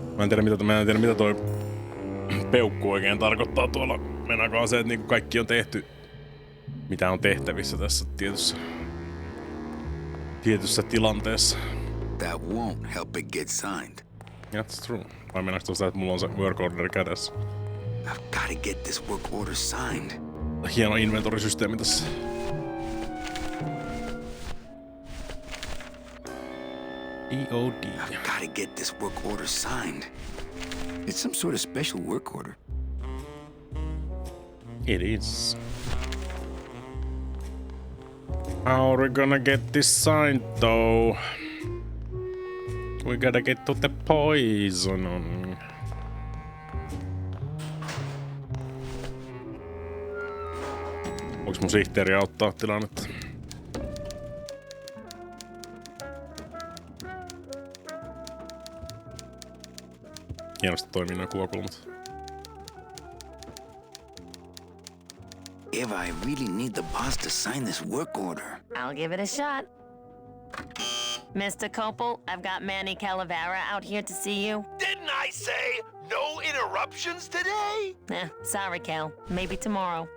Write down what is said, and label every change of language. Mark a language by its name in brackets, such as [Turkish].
[Finnish] Mä en tiedä mitä toi peukku oikein tarkoittaa tuolla. Meinakaan se, että niinku kaikki on tehty, mitä on tehtävissä tässä tietyssä tilanteessa. [English] That won't help it get signed. That's true. [Finnish] Vai meinaako tuosta, että mulla on se work order kädessä? [English] I've gotta get this work order signed. [Finnish] Hieno inventorisysteemi tässä. [English] EOD. I've gotta get this work order signed. It's some sort of special work order. It is. How are we gonna get this signed though? We gotta get to the poison. [Finnish] Voiks mun sihteeri auttaa tilannetta? Hienosti toimii nämä kuvakulmat. [English] Eva, I really need the boss to sign this work order. I'll give it a shot. Mr. Copel, I've got Manny Calavera out here to see you. Didn't I say no interruptions today? Sorry, Cal. Maybe tomorrow.